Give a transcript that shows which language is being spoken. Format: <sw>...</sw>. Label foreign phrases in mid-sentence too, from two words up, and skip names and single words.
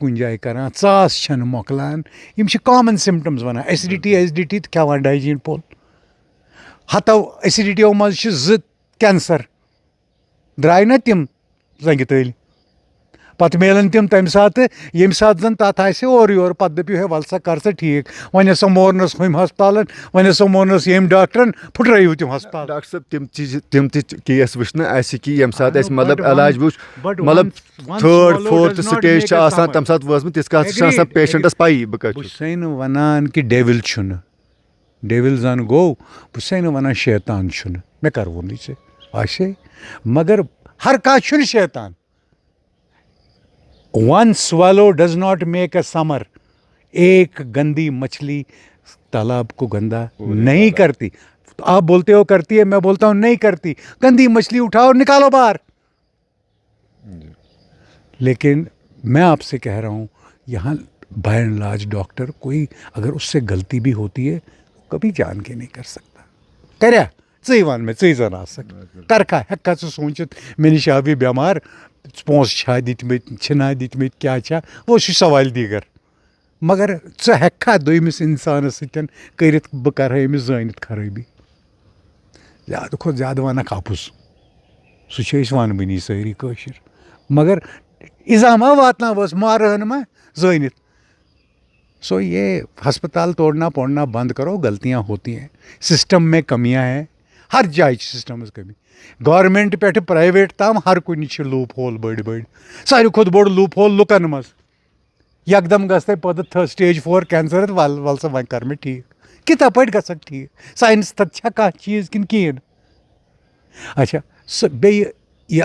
<ks>کُنہِ جایہِ کران ژاس چھنہٕ مۄکلان یِم چھِ</ks> <en>common symptoms</en> <ks>ونان ایسڈِٹی تہٕ کھٮ۪وان ڈایجیٖن پھوٚل ہتو ایسڈِٹیو منٛز چھِ 2 کینسر درٛاے نہ تِم زنٛگہِ تٔلۍ پتہٕ میلان تِم تمہِ ساتہٕ ییٚمہِ ساتہٕ زن تتھ آسہِ اورٕ یورٕ پتہٕ دٔپِو ہے ول سا کر سا ٹھیٖک وۄنۍ ہسا مورنس ہُمہِ ہسپتالن وۄنۍ ہسا مورنس ییٚمۍ ڈاکٹرن پھٕٹرٲیِو تِم ہسپتال ڈاکٹر صٲب تِم تہِ کیس وٕچھنہٕ اَسہِ کہِ ییٚمہِ ساتہٕ اَسہِ مطلب علاج وٕچھ مطلب 3rd 4th سٹیج چھِ آسان تمہِ ساتہٕ وٲژمٕژ تِژھ کَتھ چھِ آسان پیشنٹس پَیی بہٕ کَتہِ چھُس چھُسے نہٕ ونان کہِ ڈیوِل چھُنہٕ ڈیوِل زن گوٚو بہٕ چھُسے نہٕ ونان شیطان چھُنہٕ مےٚ کر ووٚنُے ژےٚ آسے مگر ہر کانٛہہ چھُنہٕ شیطان ون</ks> <en>swallow does not make a summer</en> <ur>ایک گندی مچھلی تالاب کو گندا نہیں کرتی آپ بولتے ہو کرتی ہے میں بولتا ہوں نہیں کرتی گندی مچھلی اٹھاؤ نکالو باہر لیکن میں آپ سے کہہ رہا ہوں یہاں</ur> <en>by and large</en> <ur>ڈاکٹر کوئی اگر اس سے غلطی بھی ہوتی ہے کبھی جان کے نہیں کر سکتا</ur> <ks>کریا ژٕے وَن مےٚ ژٕے زن آسکھ کرکھا ہٮ۪ککھا ژٕ سوٗنٛچِتھ مےٚ نِش آو یہِ بٮ۪مار پونٛسہٕ چھا دِتمٕتۍ چھِنا دِتمٕتۍ کیٛاہ چھا وہ چھُ سوالہِ دیٖگر مگر ژٕ ہٮ۪ککھا دوٚیمِس اِنسانس سۭتۍ کٔرِتھ بہٕ کرہا أمِس زٲنِتھ خرٲبی زیادٕ کھۄتہٕ زیادٕ ونکھ اَپُز سُہ چھِ أسۍ ونبٔنی سٲری کٲشِر مگر اِزا ما واتناوہوس مارٕہن ما زٲنِتھ سو</ks> <ur>یہ ہسپتال توڑنا پوڑنا بند کرو غلطیاں ہوتی ہیں سسٹم میں کمیاں ہیں ہر</ur> <ks>جایہِ چھِ سسٹمٕچ کمی گورمنٹ پٮ۪ٹھٕ پرٛایویٹ تام ہر کُنہِ چھِ لوٗپ ہول بٔڑۍ بٔڑۍ ساروی کھۄتہٕ بوٚڑ لوٗپ ہول لُکن منٛز یکدم گژھِ پتہٕ سٹیج 4 کینسر ول سا وۄنۍ کر مےٚ ٹھیٖک کِتھا پٲٹھۍ گژھکھ ٹھیٖک ساینس تتھ چھا کانٛہہ چیٖز کِنہٕ کِہیٖنۍ اچھا سُہ بیٚیہِ یہِ</ks>